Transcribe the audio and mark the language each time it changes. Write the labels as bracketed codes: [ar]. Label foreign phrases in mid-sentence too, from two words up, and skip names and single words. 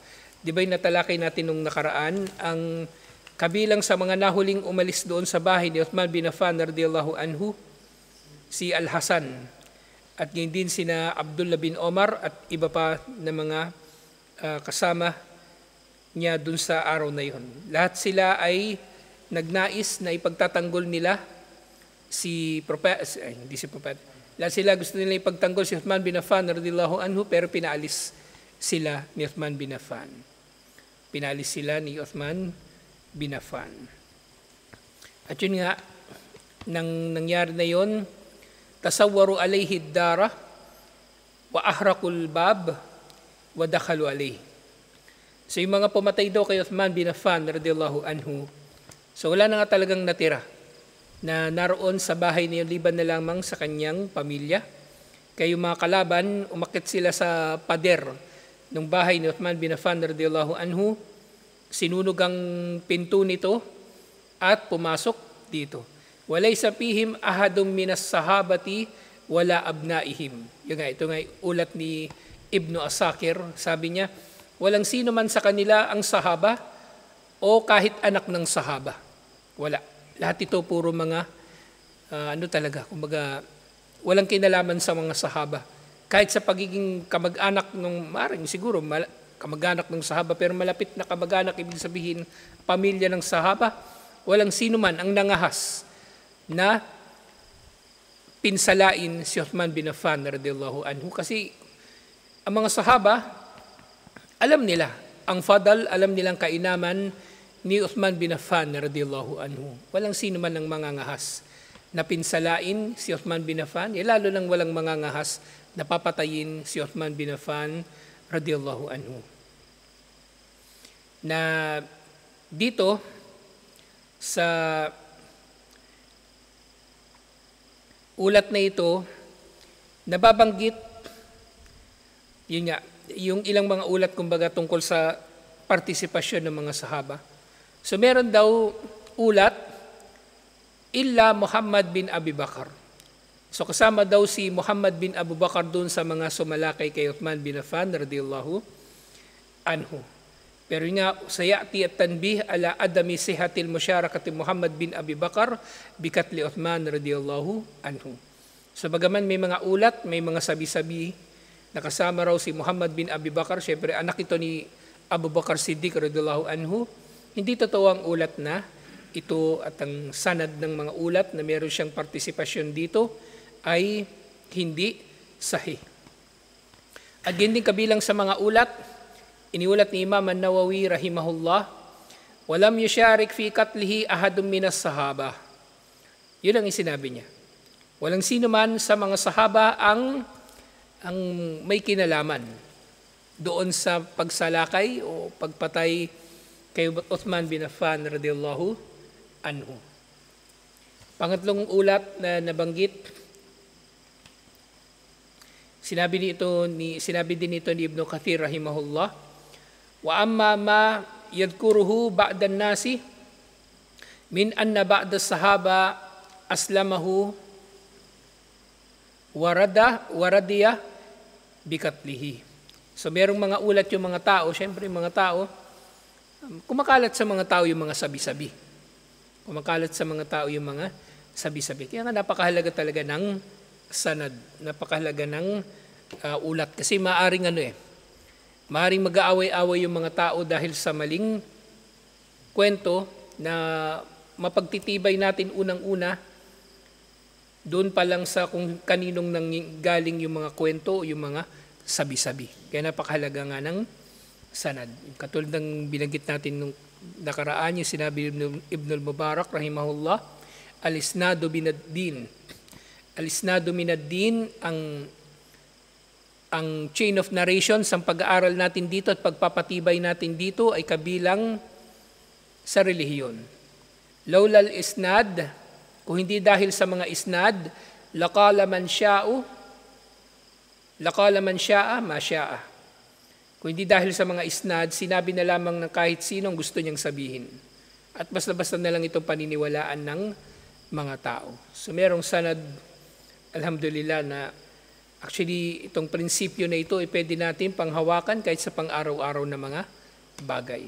[tl] Di ba yung natalakay natin nung nakaraan, ang kabilang sa mga nahuling umalis doon sa bahay ni Uthman bin Affan [ar] رضي الله عنه, [tl] si Al-Hasan, at ngayon din sina Abdullah bin Omar at iba pa na mga kasama niya dun sa araw na yun. Lahat sila ay nagnais na ipagtatanggol nila lahat sila gusto nila ipagtanggol si Uthman bin Affan [ar] رضي الله عنه, [tl] pero pinaalis sila ni Uthman bin Affan. Pinaalis sila ni Uthman bin Affan. At yun nga, nang nangyari na yun, [ar] تسوروا عليه الدار وأحرقوا الباب ودخلوا عليه. [tl] So yung mga pumatay daw kay Uthman bin Affan [ar] رضي الله عنه, [tl] so wala na nga talagang natira na naroon sa bahay niya liban na lamang sa kanyang pamilya. Kaya yung mga kalaban, umakyat sila sa pader ng bahay ni Uthman bin Affan [ar] رضي الله عنه, [tl] sinunog ang pinto nito at pumasok dito. [ar] وليس فيهم أحد من الصحابة ولا أبنائهم. [tl] Ito nga ulat ni Ibn Asakir, sabi niya, walang sino man sa kanila ang sahaba o kahit anak ng sahaba. Wala. Lahat ito puro mga, kumbaga, walang kinalaman sa mga sahaba. Kahit sa pagiging kamag-anak ng, siguro kamag-anak ng sahaba, pero malapit na kamag-anak, ibig sabihin, pamilya ng sahaba, walang sino man ang nangahas na pinsalain si Uthman bin Affan [ar] رضي الله عنه. [tl] Kasi ang mga sahaba, alam nila ang fadal, alam nilang kainaman ni Uthman bin Affan [ar] رضي الله عنه. [tl] Walang sino man ang mangangahas na pinsalain si Uthman bin Affan, lalo nang walang mangangahas na papatayin si Uthman bin Affan [ar] رضي الله عنه. [tl] Na dito sa ulat na ito, nababanggit, yun nga, yung ilang mga ulat kumbaga tungkol sa partisipasyon ng mga sahaba. So meron daw ulat, [ar] إلا محمد بن أبي بكر. [tl] So kasama daw si Muhammad bin Abu Bakar dun sa mga sumalakay kay Uthman bin Affan [ar] رضي الله عنه. [tl] Pero nga, [ar] سيأتي التنبيه على عدم صحة مشاركة محمد بن أبي بكر بقتل عثمان رضي الله عنه. [tl] So bagaman may mga ulat, may mga sabi-sabi, nakasama raw si Muhammad bin Abi Bakar, syempre anak ito ni Abu Bakar Siddiq [ar] رضي الله عنه, [tl] hindi totoo ang ulat na ito at ang sanad ng mga ulat na meron siyang partisipasyon dito ay hindi sahih. At yun din kabilang sa mga ulat, iniulat ni Imam An-Nawawi rahimahullah, [ar] ولم يشارك في قتله أحد من الصحابة. [tl] Yun ang isinabi niya. Walang sino man sa mga sahaba ang may kinalaman doon sa pagsalakay o pagpatay kay Uthman bin Affan [ar] رضي الله عنه. [tl] Pangatlong ulat na nabanggit, sinabi din ito ni Ibn Kathir rahimahullah, [ar] وأما ما يذكره بعض الناس من أن بعض الصحابة أسلمه ورضي بقتله. [tl] So merong mga ulat yung mga tao, syempre mga tao, kumakalat sa mga tao yung mga sabi-sabi. Kumakalat sa mga tao yung mga sabi-sabi. Kaya nga napakahalaga talaga ng sanad, napakahalaga ng ulat. Kasi maaring maaring mag-aaway-away yung mga tao dahil sa maling kwento na mapagtitibay natin unang-una doon pa lang sa kung kaninong galing yung mga kwento, yung mga sabi-sabi. Kaya napakahalaga nga ng sanad. Katulad ng binanggit natin nung nakaraan, yung sinabi Ibn al-Mubarak rahimahullah, [ar] الإسناد من الدين. الإسناد من الدين, [tl] ang [en] chain of narration [tl] sa pag-aaral natin dito at pagpapatibay natin dito ay kabilang sa relihiyon. [ar] لولا الإسناد, [tl] kung hindi dahil sa mga isnad, [ar] لقال من شاء ما شاء. [tl] Kung hindi dahil sa mga isnad, sinabi na lamang ng kahit sinong gusto niyang sabihin. At basta-basta na lang itong paniniwalaan ng mga tao. So merong sanad, alhamdulillah, na actually itong prinsipyo na ito ay pwede natin panghawakan kahit sa pang-araw-araw na mga bagay.